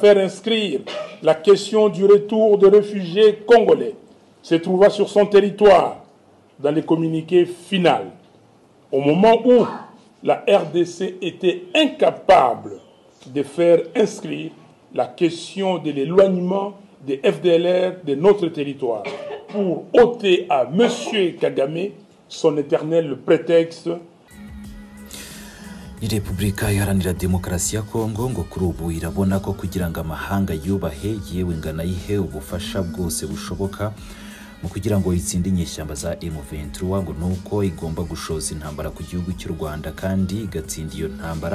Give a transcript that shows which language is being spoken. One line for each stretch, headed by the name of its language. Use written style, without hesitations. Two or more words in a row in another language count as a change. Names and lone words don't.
French: faire inscrire la question du retour de réfugiés congolais se trouvant sur son territoire dans les communiqués finaux, au moment où la RDC était incapable de faire inscrire la question de l'éloignement des FDLR de notre territoire pour ôter à M. Kagame son éternel prétexte.
Kinyarwanda: Ni Repubulika Iharanira Demokarasi ya Kongo ngo kuri ubu irabona ko kugira ngo amahanga yubahe yewe nganayihe ubufasha bwose bushoboka mu kugira ngo itsinde inyeshyamba za M23 ngo nuko igomba gushoza intambara ku gihugu cy'u Rwanda kandi igatsinda iyo ntambara.